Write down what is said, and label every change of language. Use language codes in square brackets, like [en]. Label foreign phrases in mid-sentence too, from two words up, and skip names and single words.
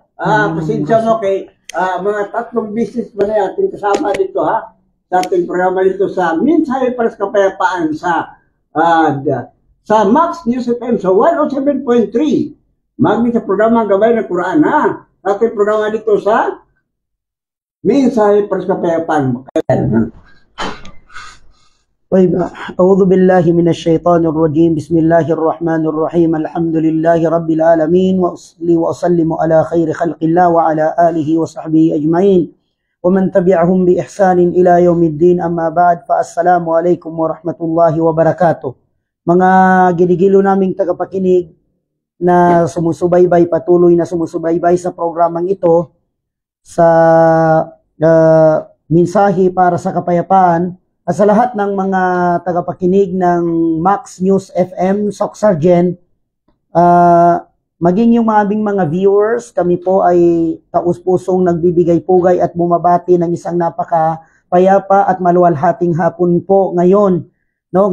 [tl] Pasensya mo kay mga tatlong business ba na ating kasama dito, ha? Sa ating programa dito sa Mensahe para sa Kapayapaan sa Max News FM sa 107.3. Magni sa programa Gabay ng Quran, ha? Ating programa dito sa Mensahe para sa Kapayapaan. [ar] أعوذ بالله من الشيطان الرجيم بسم الله الرحمن الرحيم الحمد لله رب العالمين وأصلي وأسلم على خير خلق الله وعلى آله وصحبه أجمعين ومن تبعهم بإحسان إلى يوم الدين أما بعد فالسلام عليكم ورحمة الله وبركاته. [tl] Mga ginigilo naming tagapakinig na sumusubaybay, patuloy na sumusubaybay sa programang ito sa Mensahe para sa Kapayapaan. At sa lahat ng mga tagapakinig ng Max News FM, Soc Sergeant, maging yung aming mga viewers, kami po ay taus-pusong nagbibigay pugay at bumabati ng isang napakapayapa at maluwalhating hapon po ngayon, no?